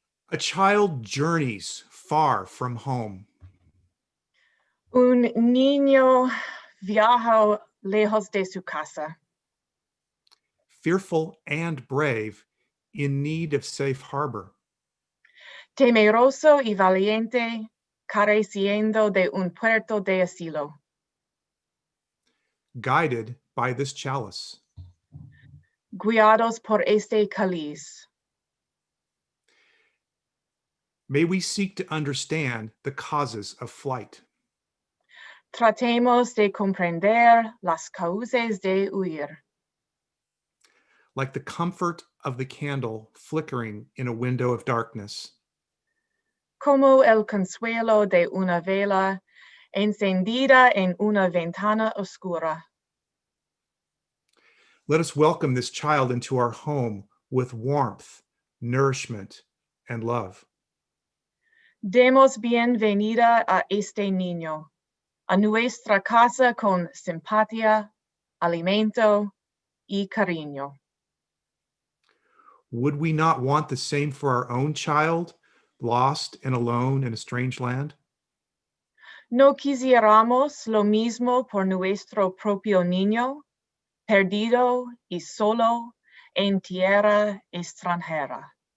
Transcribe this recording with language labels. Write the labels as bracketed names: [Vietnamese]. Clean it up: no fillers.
[English] A child journeys far from home. [Spanish] Un niño viaja lejos de su casa. [English] Fearful and brave, in need of safe harbor. [Spanish] Temeroso y valiente, careciendo de un puerto de asilo. [English] Guided by this chalice. [Spanish] Guiados por este cáliz. [English] May we seek to understand the causes of flight. [Spanish] Tratemos de comprender las causas de huir. [English] Like the comfort of the candle flickering in a window of darkness. [Spanish] Como el consuelo de una vela encendida en una ventana oscura. [English] Let us welcome this child into our home with warmth, nourishment, and love. [Spanish] Demos bienvenida a este niño, a nuestra casa con simpatía, alimento y cariño. [English] Would we not want the same for our own child, lost and alone in a strange land? [Spanish] ¿No quisiéramos lo mismo por nuestro propio niño, perdido y solo en tierra extranjera?